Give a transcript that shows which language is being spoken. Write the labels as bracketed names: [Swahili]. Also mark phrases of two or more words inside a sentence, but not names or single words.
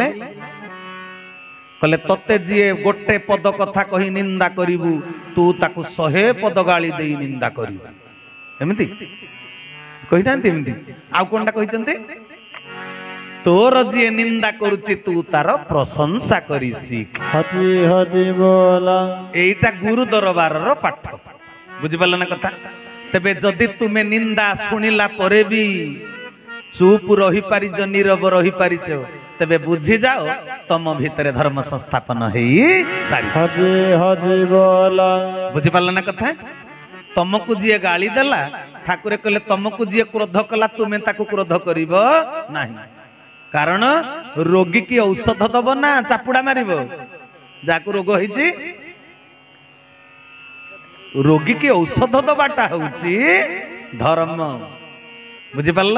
[Odia] କହିଲେ ତତେ ଯିଏ ଗୋଟେ ପଦ କଥା କହି ନିନ୍ଦା କରିବୁ ତୁ ତାକୁ 100 ପଦ ଗାଳି ଦେଇ ନିନ୍ଦା କରିବୁ। ଏମିତି କହିଥାନ୍ତି। ଏମିତି ଆଉ କଣଟା କହିଛନ୍ତି? ତୋର ଯିଏ ନିନ୍ଦା କରୁଛି ତୁ ତାର ପ୍ରଶଂସା କରି ଶିଖ। ହଜି ହଜି ବୋଲା ଏଇଟା ଗୁରୁ ଦରବାରର ପାଠ, ବୁଝିପାରଲ ନା କଥା? ତେବେ ଯଦି ତୁମି ନିନ୍ଦା ଶୁଣିଲା ପରେ ବି ଚୁପ ରହି ପାରିଛ, ନୀରବ ରହି ପାରିଛ, ତେବେ ବୁଝି ଯାଅ ତମ ଭିତରେ ଧର୍ମ ସଂସ୍ଥାପନ ହେଇ ସାରି। ହଜି ହଜି ବୋଲା ବୁଝିପାରଲ ନା କଥା? ତମକୁ ଯିଏ ଗାଳି ଦେଲା ଠାକୁରେ କହିଲେ ତମକୁ ଯିଏ କ୍ରୋଧ କଲା ତୁମେ ତାକୁ କ୍ରୋଧ କରିବ ନାହିଁ। କାରଣ ରୋଗୀ କି ଔଷଧ ଦବ ନା ଚାପୁଡା ମାରିବ? ଯାହାକୁ ରୋଗ ହେଇଛି ରୋଗୀ କି ଔଷଧ ଦବାଟା ହଉଛି ଧର୍ମ, ବୁଝିପାରିଲ?